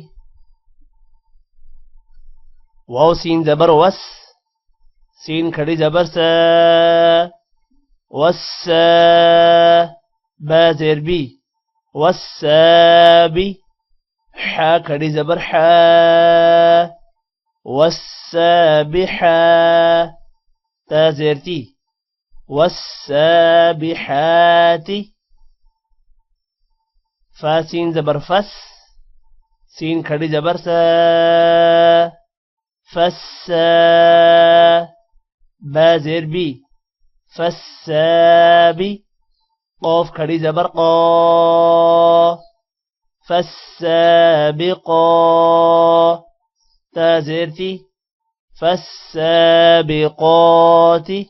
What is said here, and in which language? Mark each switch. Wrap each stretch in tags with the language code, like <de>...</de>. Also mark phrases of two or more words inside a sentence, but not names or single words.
<ur>واو سین زبر وس سین کھڑی زبر سا والسا با زیر بی والسابي حا کھڑی زبر حا والسابحا تا زیر تی والسابحات. فا سین زبر فس سین کھڑی زبر سا فسا با زیر بی فسابي قاف کھڑی زبر قا فالسابقا تا زیر تی فالسابقات.</ur>